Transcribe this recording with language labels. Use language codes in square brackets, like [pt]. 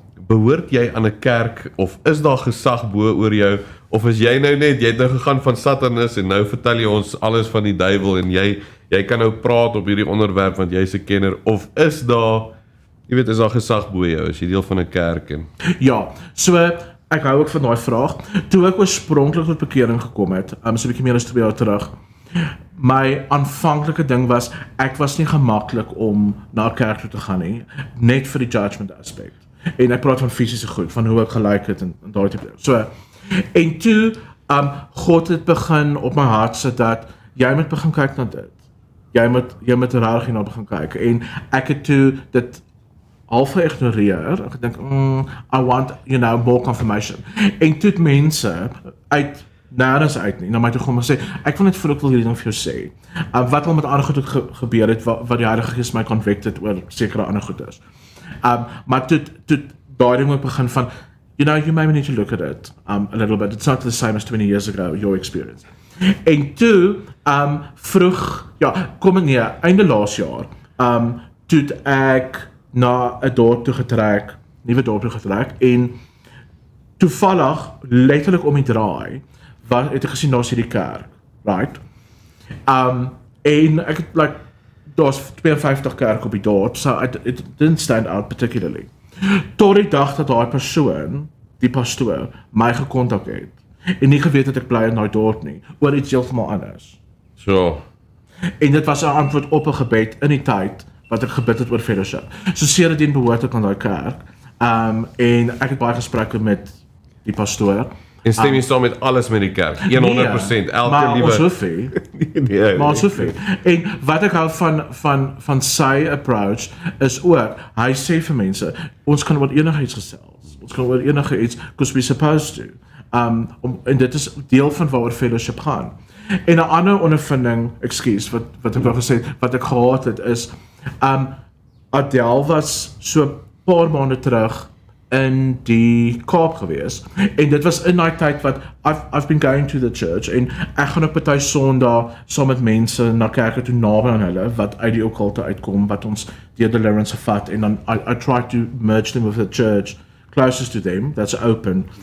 [af] behoort jy aan 'n kerk of is daar gesag bo oor jou of is jy nou net, jy het nou gegaan van Satanis en nou vertel jy ons alles van die duiwel en jy kan nou praat op hierdie onderwerp want jy's 'n kenner of is daar, jy weet, is daar gesag bo jou, is jy deel van 'n kerk en Ja, so ek hou ook van daai vraag. Toe ek oorspronklik tot bekering gekom het, so 'n bietjie meer as 2 jaar terug, my aanvanklike ding was, ek was nie gemaklik om na 'n kerk toe te gaan nie, net vir die judgment aspek. En ek praat van fisiese goed, van hoe ek gelyk het en daai tipe. So, en toe, God het begin op my hart sit dat, jy moet begin kyk na dit. Jy moet regtig hierna begin kyk. En ek het toe dit half geïgnoreer. Ek dink, [en] I want, more confirmation. [af] En toe het mense uit nêrens uit nie, na my toe kom en sê, ek wil net vir ek wil hierdie ding vir jou sê. Wat al met ander goed gebeur het, wat die Heilige Gees my convicted oor sekere ander goeders. Maar toe daai ding ook begin van, [en] you may need to look at it a little bit. It's not the same as 20 years ago, your experience. [af] En toe, vroeg, einde laas jaar, toe ek na 'n dorp toe getrek, nuwe dorp toe getrek, en toevallig, letterlik om die draai, het ek gesien, daar's hierdie kerk, right? En ek het, daar's 52 kerk op die dorp, [en] so it didn't stand out particularly. [af] Tot die dag dat daai persoon, die pastoor, my gekontak het, en nie geweet dat ek bly in daai dorp nie, oor iets heeltemal anders. So. En dit was 'n antwoord op 'n gebed in die tyd, wat ek gebid het oor fellowship. So sedertdien behoort ek aan daai kerk, en ek het baie gesprekke met die pastoor. En stem jy saam met alles met die kerk? 100%, elke liewe. Maar ons hoef nie. Maar ons hoef nie. En wat ek hou van sy approach is ook, hy sê vir mense, ons kan oor enige iets gesels. Ons kan oor enige iets, [en] because we're supposed to. [af] En dit is deel van waaroor fellowship gaan. En 'n ander ondervinding, wat ek wou gesê, wat ek gehad het is, Adele was so paar maande terug in die Kaap gewees. En dit was in daai tyd wat [en] I've been going to the church [af] en ek gaan op party Sondag saam met mense na kerke toe naby aan hulle wat uit die okkulte uitkom wat ons deur deliverance gevat en dan [en] I try to merge them with the church closest to them that's open.